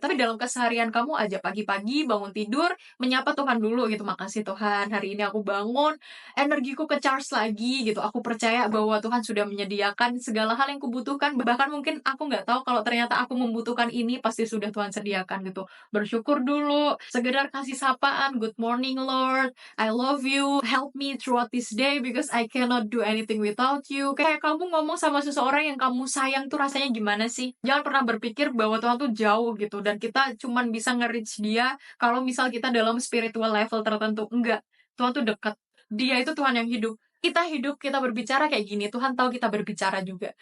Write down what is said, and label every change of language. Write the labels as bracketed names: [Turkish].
[Indonesian] Tapi dalam keseharian kamu aja, pagi-pagi bangun tidur, menyapa Tuhan dulu gitu. Makasih Tuhan, hari ini aku bangun, energiku ke-charge lagi gitu. Aku percaya bahwa Tuhan sudah menyediakan segala hal yang kubutuhkan. Bahkan mungkin aku nggak tahu kalau ternyata aku membutuhkan ini, pasti sudah Tuhan sediakan gitu. Bersyukur dulu, sekedar kasih sapaan, [English] good morning Lord, I love you, help me throughout this day because I cannot do anything without you. [Indonesian] Kayak kamu ngomong sama seseorang yang kamu sayang tuh rasanya gimana sih? Jangan pernah berpikir bahwa Tuhan tuh jauh gitu, dan kita cuman bisa nge-reach dia kalau misal kita dalam spiritual level tertentu. Enggak, Tuhan tuh dekat. Dia itu Tuhan yang hidup. Kita hidup, kita berbicara kayak gini, Tuhan tahu kita berbicara juga.